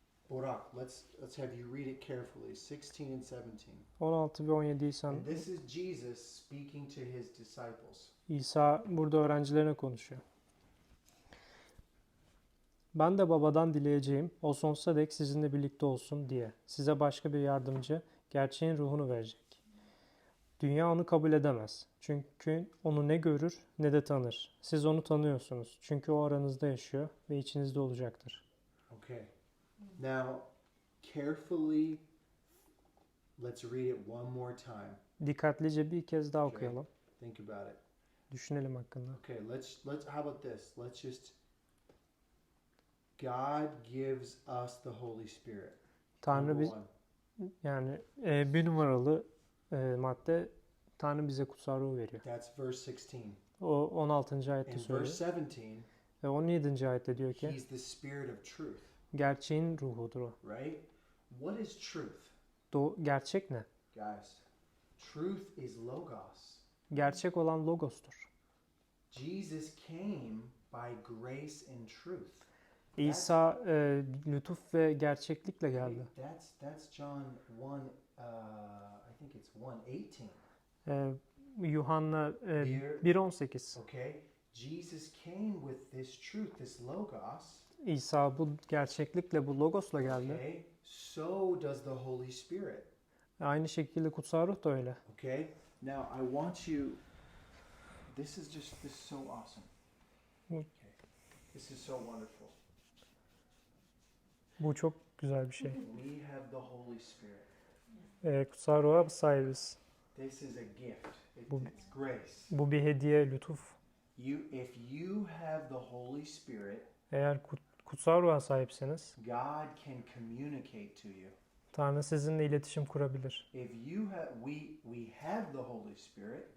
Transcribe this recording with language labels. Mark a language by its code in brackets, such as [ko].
[en] Burak, let's have you read it carefully. 16 and 17. [tr] 16 ve 17'yi sen. [en] And this is Jesus speaking to his disciples. [tr] İsa burada öğrencilerine konuşuyor. Ben de babadan dileyeceğim, o sonsuza dek sizinle birlikte olsun diye. Size başka bir yardımcı, gerçeğin ruhunu verecek. Dünya onu kabul edemez. Çünkü onu ne görür ne de tanır. Siz onu tanıyorsunuz. Çünkü o aranızda yaşıyor ve içinizde olacaktır. [en] Okay. Now, carefully, let's read it one more time. [tr] Dikkatlice bir kez daha [en] Okay. [tr] okuyalım. [en] Think about it. [tr] Düşünelim hakkında. [en] Okay, let's how about this? Let's just God gives us the Holy Spirit. [tr] Tanrı [en] Number [tr] biz, [en] one. [tr] yani bir numaralı madde, Tanrı bize kutsal ruhu veriyor. [en] That's verse 16. [tr] O 16. ayette [en] In [tr] söylüyor. [en] verse 17, [tr] Ve 17. ayette diyor ki [en] He's the Spirit of truth, [tr] gerçeğin ruhudur o. [en] right? What is truth? [tr] Gerçek ne? [en] Guys, truth is logos. [tr] Gerçek olan logostur. [en] Jesus came by grace and truth. [tr] İsa lütuf ve gerçeklikle geldi. [en] That's John 1, I think it's 1:18. [tr] Yuhanna 1:18. [en] Okay? Jesus came with this truth, this logos. [tr] İsa bu gerçeklikle, bu logosla geldi. [en] Okay? So does the Holy Spirit. [tr] Aynı şekilde kutsal ruh da öyle. [en] Okay? Now I want you, this is so awesome. Okay. This is so wonderful. [tr] Bu çok güzel bir şey. [en] We have the Holy Spirit. [tr] Kutsal ruha sahibiz. [en] This is a gift. [tr] Bu- [en] It's grace. [tr] Bu bir hediye, lütuf. [en] If you have the Holy Spirit, [tr] Eğer kutsal ruha sahipseniz [en] God can communicate to you. [tr] Tanrı sizinle iletişim kurabilir. [en] If you have, we have the Holy Spirit,